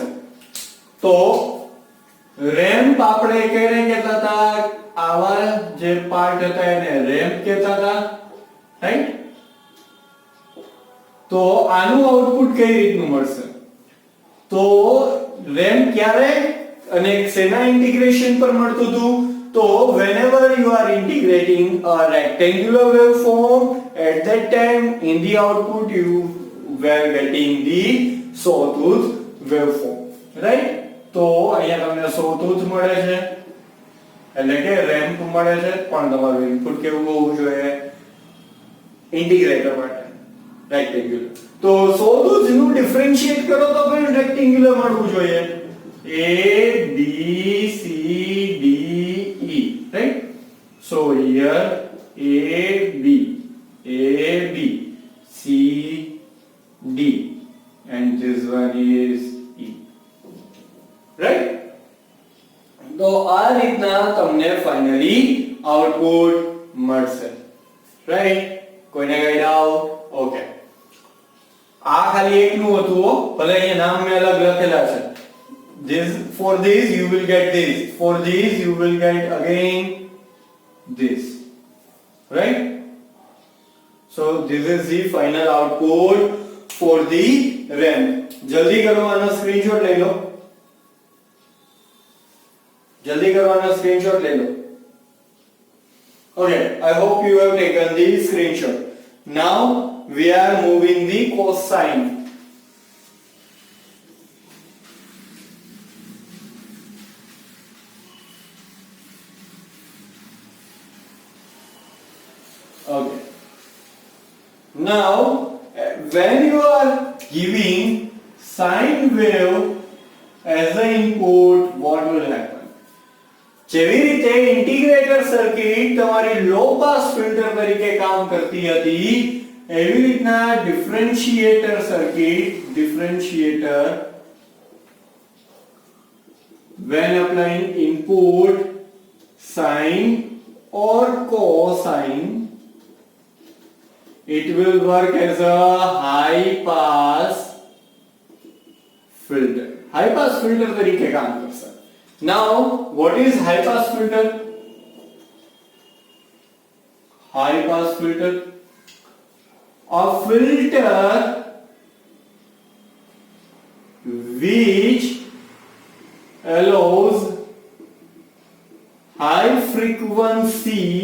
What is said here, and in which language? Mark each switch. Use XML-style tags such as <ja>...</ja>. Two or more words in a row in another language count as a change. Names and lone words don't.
<gu>તો રેમ્પ આપણે કેને કહેતા હતા? આવા જે પાર્ટ હતા એને રેમ્પ કહેતા હતા. રાઈટ? તો આનું આઉટપુટ કઈ રીતનું મળશે? તો રેમ્પ ક્યારે અને શેના ઇન્ટિગ્રેશન પર મળતું હતું?</gu> <en>તો whenever you are integrating a rectangular waveform, at that time in the output you were getting the sawtooth waveform. Right?</en> <gu>તો અહીંયા તમને sawtooth મળે છે એટલે કે રેમ્પ મળે છે, પણ તમારું ઇનપુટ કેવું હોવું જોઈએ? ઇન્ટિગ્રેટર માટે રેક્ટેન્ગ્યુલર. તો sawtooth નું ડિફરન્શિએટ કરો તો પણ રેક્ટેન્ગ્યુલર મળવું જોઈએ.</gu> <en>A, B, C, D, E, right? So here A, B, C, D, and this one is E, right?</en> <gu>તો આ રીતના તમને ફાઇનલી આઉટપુટ મળશે, રાઈટ? કોઈને કઈ ડાઉટ? ઓકે, આ ખાલી એકનું હતું હો, ભલે અહીંયા નામ મેં અલગ લખેલા છે.</gu> <en>this for this you will get this, for this you will get again this, right? So this is the final output for the RAM.</en> <hi>जल्दी करो, आना स्क्रीनशॉट ले लो, जल्दी करो, आना स्क्रीनशॉट ले लो.</hi> <en>Okay, I hope you have taken the screenshot. Now we are moving the cosine. Okay. Now, when you are giving sine wave as the input, what will happen?</en> <gu>જેવી રીતે</gu> <en>integrator circuit</en> <gu>તમારી</gu> <en>low pass filter</en> <gu>તરીકે કામ કરતી હતી, એવી રીતના</gu> <en>differentiator circuit, differentiator when applying input sine or cosine, it will work as a high pass filter. High pass filter</en> <gu>તરીકે કામ કરશે.</gu> <en>Now, what is high pass filter? High pass filter, a filter which allows high frequency</en>